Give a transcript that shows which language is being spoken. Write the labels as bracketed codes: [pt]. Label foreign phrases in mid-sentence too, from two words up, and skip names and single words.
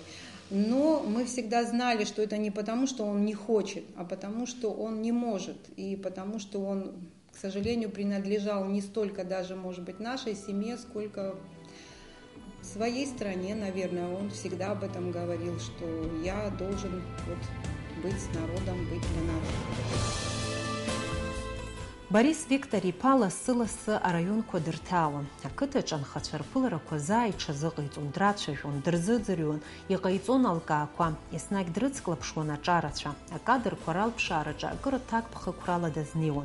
[ru] Но мы всегда знали, что это не потому, что он не хочет, а потому, что он не может. И потому, что он, к сожалению, принадлежал не столько даже, может быть, нашей семье, сколько в своей стране, наверное. Он всегда об этом говорил, что я должен быть с народом, быть для народа. [ab] Борис Виктор-иԥа лассы-лассы араионқәа дырҭаауан. Ақыҭаҿ анхацәа-рԥыларақәа заа иҽазыҟаиҵон, драцәажәон, дырзыӡырҩуан, иҟаиҵон алкаақәа, еснагь дрыцклаԥшуан аҿарацәа. Акадрқәа ралԥшаараҿы акыр ҭакԥхықәрала дазнеиуан.